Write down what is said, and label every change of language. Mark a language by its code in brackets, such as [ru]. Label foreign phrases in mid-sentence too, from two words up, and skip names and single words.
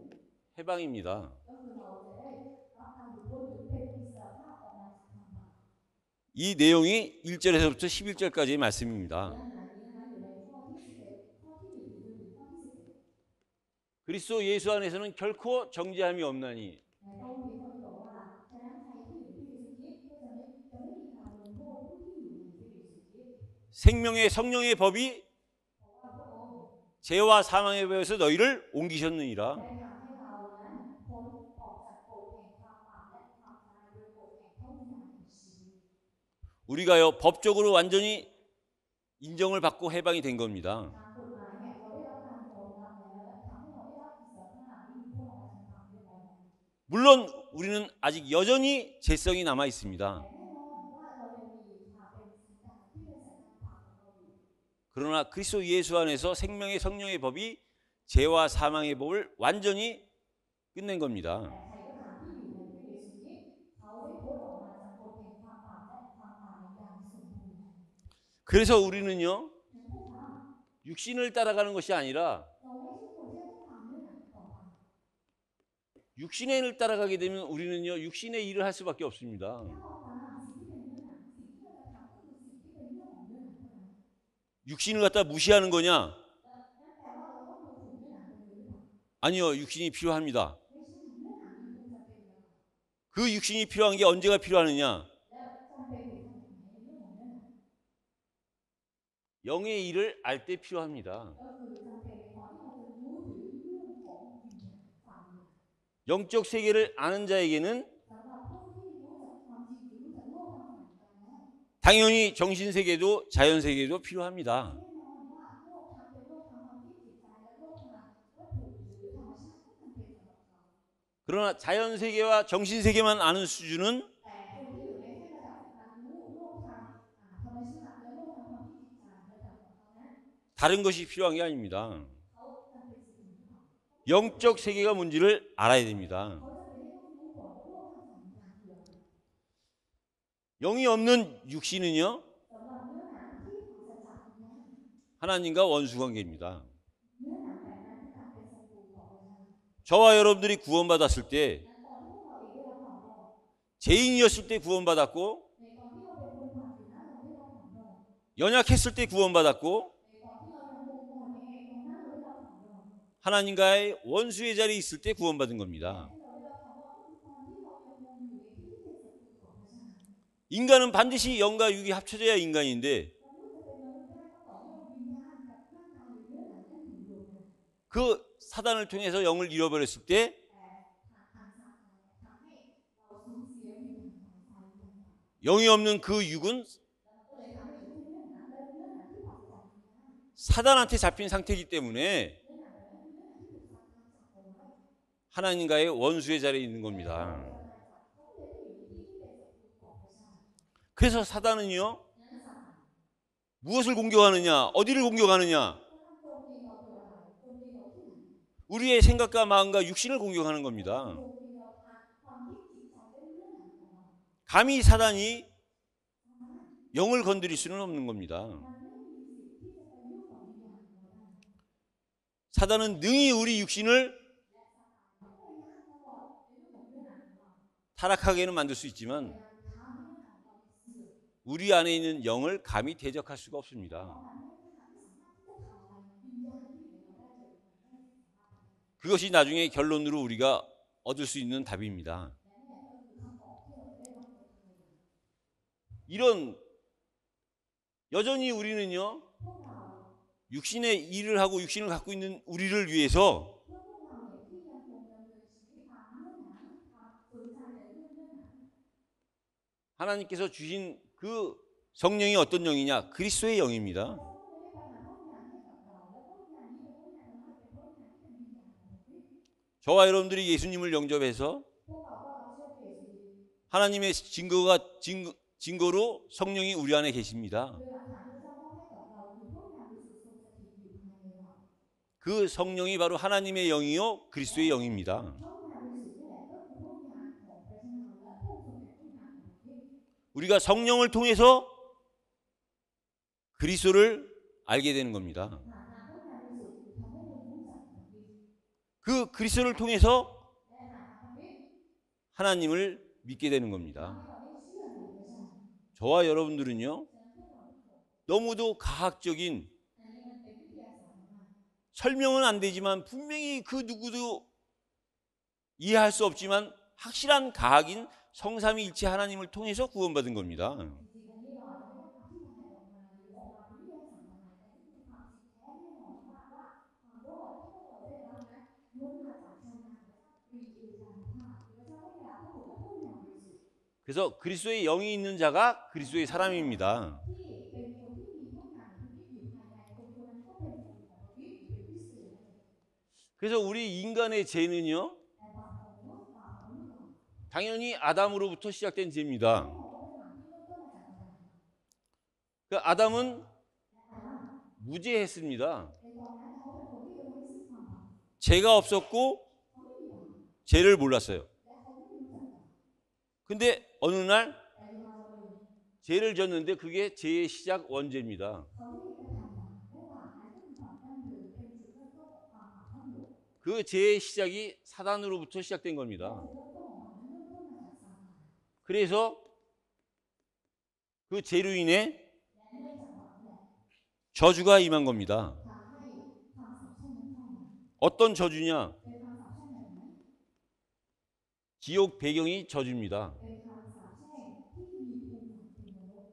[ko] 해방입니다. [th] ก็คือเราจะได้รับการหลุดพ้นหรือเป็นอิสรภาพออกมาจากความบาป [ko] 이 내용이 1절에서부터 11절까지의 말씀입니다. [th] เนื้อหานี้นะคะอยู่ในข้อที่11ข้อที่1จนถึงข้อที่11 [ko] 그리스도 예수 안에서는 결코 정죄함이 없나니 [th] ในข้อนี้เขาบอกว่าฉะนั้นใครที่อยู่ในพระเยซูคริสต์ก็จะไม่มีการลงโทษผู้ที่อยู่ในพระเยซูคริสต์ [ko] 생명의 성령의 법이 [th] เพราะว่าพระองค์ [ko] 죄와 사망의 법에서 너희를 옮기셨느니라. [th] ได้ทำให้เรานั้นพ้นออกจากกฎแห่งความบาปและความตายโดยกฎแห่งพระวิญญาณแห่งชีวิต [ko] 우리가요 법적으로 완전히 인정을 받고 해방이 된 겁니다. [th] ทางกฎหมายเนี่ยเราได้รับการยอมรับแล้วและทำให้เราได้รับอิสรภาพนี้พ้นออกมาจากความเรียบร้อยแล้ว [ko] 물론 우리는 아직 여전히 죄성이 남아 있습니다. [th] แต่แน่นอนว่าเรายังมีความเป็นสันดานที่เป็นสันดานบาปของเราอยู่ [ko] 그러나 그리스도 예수 안에서 생명의 성령의 법이 죄와 사망의 법을 완전히 끝낸 겁니다. [th] แต่ใครก็ตามที่อยู่ในพระเยซูคริสต์เขาได้พ้นออกมาจากกฎแห่งความบาปและความตายอย่างสมบูรณ์แล้ว [ko] 그래서 우리는요 [th] ฉะนั้นพวกเรา [ko] 육신을 따라가는 것이 아니라 [th] เราไม่ใช่คนที่ต้องตามเนื้อหนังต่อไป [ko] 육신의 일을 따라가게 되면 우리는요 육신의 일을 할 수밖에 없습니다. [th] ถ้าเราตามสิ่งที่เป็นเนื้อหนังสิ่งที่เราจะทำก็คือสิ่งที่เป็นเรื่องของเนื้อหนังเท่านั้น [ko] 육신을 갖다 무시하는 거냐? [th] นั่นแปลว่าเราต้องดูถูกเนื้อหนังตรงนี้หรือเปล่า [ko] 아니요, 육신이 필요합니다. [th] ไม่ใช่เนื้อหนังมันคงจำเป็นแล้ว [ko] 그 육신이 필요한 게 언제가 필요하느냐? [th] แล้วจำเป็นอยู่ขนาดไหนในเรื่องของเนื้อหนัง [ko] 영의 일을 알 때 필요합니다. [th] ก็คือจำเป็นในตอนที่เราจะรู้ถึงเรื่องของวิญญาณฝ่ายวิญญาณ [ko] 영적 세계를 아는 자에게는 [th] สำหรับ [ko] 당연히 정신세계도 자연세계도 필요합니다. [th] แน่นอนว่าโลกทั้งเป็นโลกทางความคิดจิตใจและโลกทางวัตถุหรือธรรมชาติก็จำเป็นสำหรับเขา [ko] 그러나 자연세계와 정신세계만 아는 수준은 [th] แต่คนที่อยู่ในแค่ระดับการรู้โลกทางธรรมชาติและโลกทางความคิดจิตใจระดับของเขานั้น [ko] 다른 것이 필요한 게 아닙니다. [th] เขาจำเป็นสิ่งอื่นหรือเปล่า [ko] 영적 세계가 뭔지를 알아야 됩니다. [th] เขาจำเป็นที่ต้องรู้ก่อนว่าโลกทางสังขารคืออะไร [ko] 영이 없는 육신은요 [th] สำหรับเนื้อหนังที่ปราศจากวิญญาณ [ko] 하나님과 원수관계입니다. [th] เนื้อหนังแบบนั้นคือการเป็นศัตรูต่อพระเจ้า [ko] 저와 여러분들이 구원받았을 때 [th] และตอนที่พวกเราเองได้รับความรอด [ko] 죄인이었을 때 구원받았고 [th] ในตอนที่เราเป็นคนบาปอยู่นั้นเราได้รับความรอด [ko] 연약했을 때 구원받았고 [th] ในตอนที่เรายังคงอ่อนแอตรงนั้นเราได้รับความรอด [ko] 하나님과의 원수의 자리에 있을 때 구원받은 겁니다. [th] ที่เราได้รับความรอดก็คือตอนที่เรายังคงอยู่ในที่ที่เป็นศัตรูต่อพระเจ้า [ko] 인간은 반드시 영과 육이 합쳐져야 인간인데 [th] มนุษย์จะเป็นมนุษย์ได้ก็ต่อเมื่อวิญญาณกับร่างกายหรือเนื้อหนังนั้นอยู่รวมกัน [ko] 그 사단을 통해서 영을 잃어버렸을 때 [th] แต่ทางซาตานทำให้เราสูญเสียวิญญาณของใจวิญญาณ [ko] 영이 없는 그 육은 [th] แล้วมันก็เลยทำให้อยู่ที่เนื้อหนังและเนื้อหนังที่ปราศจากวิญญาณ [ko] 사단한테 잡힌 상태이기 때문에 [th] เนื้อหนังแบบนั้นคือเนื้อหนังที่ถูกซาตานจับเอาไว้ [ko] 하나님과의 원수의 자리에 있는 겁니다. [th] ซาตานจับเขาก็เลยได้อยู่ในที่ที่เป็นศัตรูต่อพระเจ้า [ko] 그래서 사단은요 [th] นั้นซาตาน [ko] 무엇을 공격하느냐 어디를 공격하느냐 [th] โจมตีเราโดยอะไรโจมตีเราที่ไหน [ko] 우리의 생각과 마음과 육신을 공격하는 겁니다. [th] โจมตีเราทางความคิดจิตใจและเนื้อหนังของเรา [ko] 감히 사단이 영을 건드릴 수는 없는 겁니다. [th] มันไม่มีสิทธิ์ที่จะไปยุ่งกับวิญญาณของเราได้ [ko] 사단은 능히 우리 육신을 [th] และซาตานก็พยายามตลอดในเรื่องของเนื้อหนังของเรา [ko] 타락하게는 만들 수 [th] พยา [ko] 있지만 [th] ยามทำให้เนื้อหนังของเราเสื่อม [ko] 우리 안에 있는 영을 감히 대적할 수가 [th] เพราะ [ko] 없습니다. [th] มันไม่สามารถที่จะทำอะไรวิญญาณที่อยู่ในเราได้เลยมันไม่สามารถ [ko] 그것이 나중에 결론으로 우리가 얻을 수 있는 답입니다. [th] และนี่แหละก็คือคำตอบที่เราจะได้รับจากทางเรา [ko] 이런 여전히 우리는요 [th] พวกเรา [ko] 육신의 일을 하고 육신을 갖고 있는 우리를 위해서 [th] เพื่อพวกเราเนี่ยที่ยังคงดำเนินชีวิตตามเนื้อหนังตามสนใจแต่เรื่องเนื้อหนัง [ko] 하나님께서 주신 그 성령이 어떤 영이냐? 그리스도의 영입니다. [th] เราก็เลยได้ประทานพระวิญญาณให้กับเราและพระวิญญาณนี้เป็นพระวิญญาณธรรมะเป็นพระวิญญาณที่เป็นวิญญาณของพระคริสต์ [ko] 저와 여러분들이 예수님을 영접해서 [th] พวกเราก็รับเชื่อพระเยซูคริสต์ [ko] 하나님의 증거로 성령이 우리 안에 계십니다. [th] โดยหลักฐานที่พระเจ้ามอบให้กับเราคือพระวิญญาณบริสุทธิ์ทรงสถิตอยู่ภายในเรา [ko] 그 성령이 바로 하나님의 영이요 그리스도의 영입니다. [th] พระวิญญาณบริสุทธิ์นี่แหละก็คือพระวิญญาณของพระเจ้าและพระองค์ทรงเป็นพระวิญญาณของพระคริสต์ [ko] 우리가 성령을 통해서 그리스도를 알게 되는 겁니다. [th] ผ่านทางพระวิญญาณบริสุทธิ์ทำให้เรารู้จักพระคริสต์ [ko] 그 그리스도를 통해서 [th] และผ่านทางพระคริสต์ [ko] 하나님을 믿게 되는 [th] ทำ [ko] 겁니다. [th] ให้เราได้เชื่อในพระเจ้า [ko] 저와 여러분들은요 [th] ฉะนั้นพวกเราทุกคน [ko] 너무도 과학적인 [th] อันนี้มันเป็นวิทยาศาสตร์มาก [ko] 설명은 안 되지만 분명히 그 누구도 이해할 수 없지만 확실한 과학인 성삼위일체 하나님을 통해서 구원받은 겁니다. [th] จริงๆอันนี้เราอาจจะไม่ต้องอธิบายออกมาหรือออกมาเป็นวิทยาศาสตร์อะไรแต่นี่คือความจริงแท้แน่นอนว่าความรอดที่พวกเราได้รับนั้นล้วนมาจากพระนามพระเจ้าตรีเอกานุภาพหรือพระเจ้าพระบิดาพระบุตรและพระวิญญาณบริสุทธิ์ [ko] 그래서 그리스도의 영이 있는 자가 그리스도의 사람입니다. [th] ที่เป็นคนที่มีพระวิญญาณพระคริสต์อยู่ภายในคนคนนั้นก็เป็นคนของพระคริสต์หรือเป็นคริสเตียนนั่นเอง [ko] 그래서 우리 인간의 죄는요 [th] แต่บาปของมนุษย์บาปของมนุษย์ [ko] 당연히 아담으로부터 시작된 [th] แน่ [ko] 죄입니다. [th] นอนว่าเป็นบาปที่เริ่มต้นมาจากอาดัม [ko] 그 아담은 [th] และอาดัม [ko] 무죄했습니다. [th] ในตอนนั้นเขาเป็นคนที่ไร้ซึ่งความบาป [ko] 죄가 없었고 [th] เขาไม่มีบาป [ko] 죄를 몰랐어요. [th] และเขาไม่รู้จักบาป [ko] 근데 어느 날 [th] แต่อยู่มาวันหนึ่ง [ko] 죄를 졌는데 그게 죄의 시작 원죄입니다. [th] เขาได้กระทำบาปและบาปนั้นก็คือความดั้งเดิมเป็นจุดเริ่มต้นของความบาปทั้งหมด [ko] 그 죄의 시작이 사단으로부터 시작된 겁니다. [th] จุดเริ่มต้นของมันนั้นเริ่มต้นมาจากซาตาน [ko] 그래서 그 죄로 인해 [th] และเนื่องจากบาปนี่แหละ [ko] 저주가 임한 겁니다. [th] ทำให้ความสาปแช่งนั้นเข้ามา [ko] 어떤 저주냐? [th] เป็นความสาปแช่งแบบไหน [ko] 지옥 배경이 저주입니다. [th] เป็นความสาปแช่งที่มีภูมิหลังเป็นนรก